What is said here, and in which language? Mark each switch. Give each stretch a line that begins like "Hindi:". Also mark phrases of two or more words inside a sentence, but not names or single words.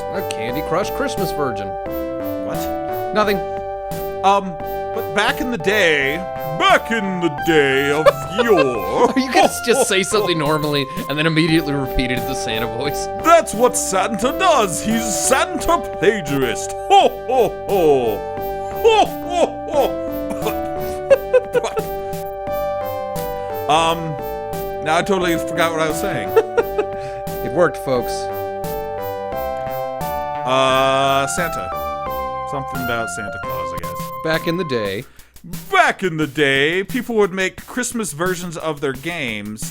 English: a Candy Crush Christmas version. What? Nothing. But back in the day of yore. Are you gonna just say something normally and then immediately repeat it in the Santa voice? That's what Santa does. He's Santa plagiarist. Ho ho ho. Ho ho ho. Now I totally forgot what I was saying. It worked, folks. Santa. Something about Santa Claus, I guess. Back in the day, people would make Christmas versions of their games.